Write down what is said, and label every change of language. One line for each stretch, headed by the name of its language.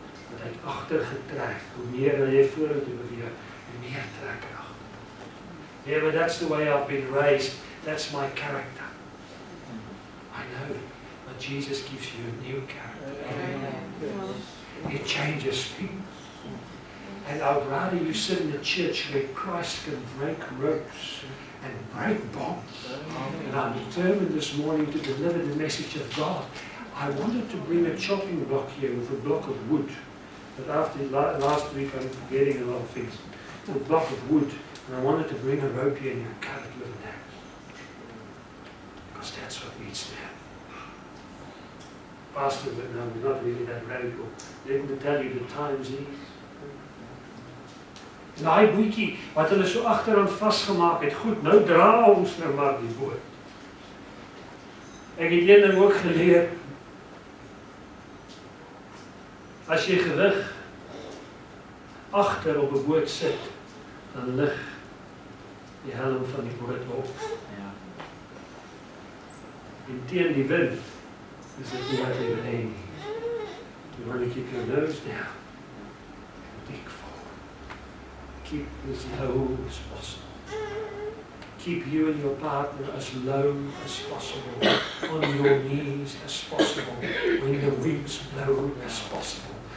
Afrikaans: Wat hy agtergetrek, hoe meer hy vorentoe beweeg, hoe meer trek hy agter.
English: Yeah, but that's the way I've been raised. That's my character. I know, but Jesus gives you a new character. It changes things. And I'd rather you sit in a church where Christ can break ropes and break bonds. And I'm determined this morning to deliver the message of God. I wanted to bring a chopping block here with a block of wood. But after last week I'm forgetting a lot of things. A block of wood. And I wanted to bring a rope here and you cut it with an axe. Because that's what needs to happen. Pastor, but no, we're not really that radical. Let me tell you the times is.
Afrikaans: Daai bootjie wat hulle so agteraan vasgemaak het, goed, nou dra ons nou maar die boot. Ek het een ding ook geleer. As jy gewig agter op 'n boot sit, dan lig die helm van die boot op. En teen die wind is dit nie wat jy wil hê nie.
English: You want to keep your nose down. Dig forward. Keep as low as possible. keep you and your partner as low as possible, on your knees as possible, when the winds blow as possible.